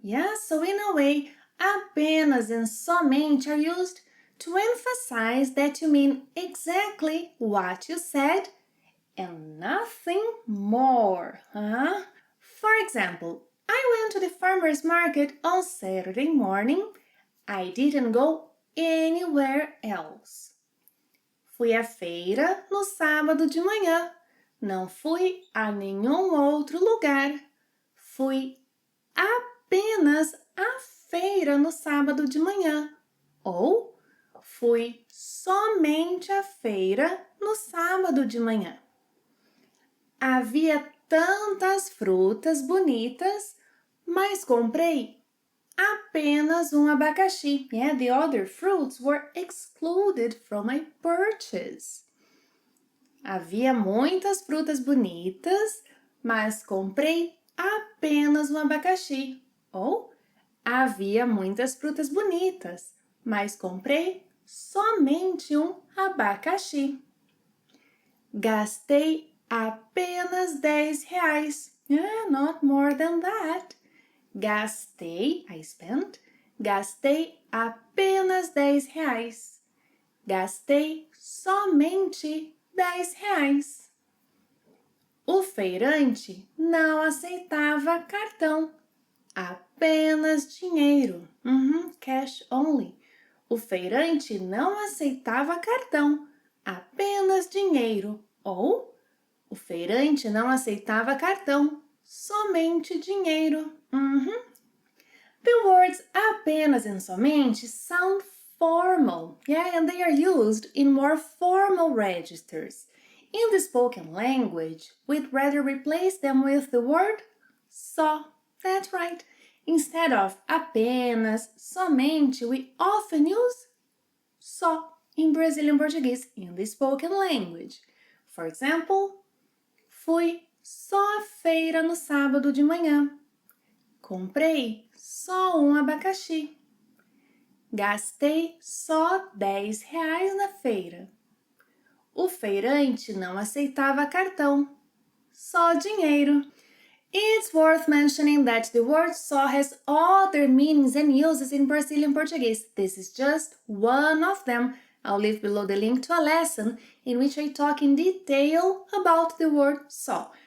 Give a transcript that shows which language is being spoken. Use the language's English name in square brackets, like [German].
[English] Yes, so in a way, apenas and somente are used to emphasize that you mean exactly what you said and nothing more. For example, I went to the farmer's market on Saturday morning. I didn't go anywhere else. [Portuguese] Fui à feira no sábado de manhã. Não fui a nenhum outro lugar. Fui apenas à feira no sábado de manhã. Ou fui somente à feira no sábado de manhã. Havia tantas frutas bonitas, mas comprei apenas um abacaxi. [English] Yeah, the other fruits were excluded from my purchase. [Portuguese] Havia muitas frutas bonitas, mas comprei apenas um abacaxi. Ou havia muitas frutas bonitas, mas comprei somente um abacaxi. Gastei apenas R$10. [English] Yeah, not more than that. Gastei, I spent. [Portuguese] Gastei apenas R$10. Gastei somente R$10. O feirante não aceitava cartão. Apenas dinheiro. [English] Cash only. [Portuguese] O feirante não aceitava cartão. Apenas dinheiro. Ou o feirante não aceitava cartão. Somente dinheiro. [English] The words apenas and somente sound formal, yeah, and they are used in more formal registers. In the spoken language, we'd rather replace them with the word só. That's right. Instead of apenas, somente, we often use só in Brazilian Portuguese in the spoken language. For example, [Portuguese] fui só à feira no sábado de manhã. Comprei só um abacaxi. Gastei só R$10 na feira. O feirante não aceitava cartão. Só dinheiro. [English] It's worth mentioning that the word só has other meanings and uses in Brazilian Portuguese. This is just one of them. I'll leave below the link to a lesson in which I talk in detail about the word só.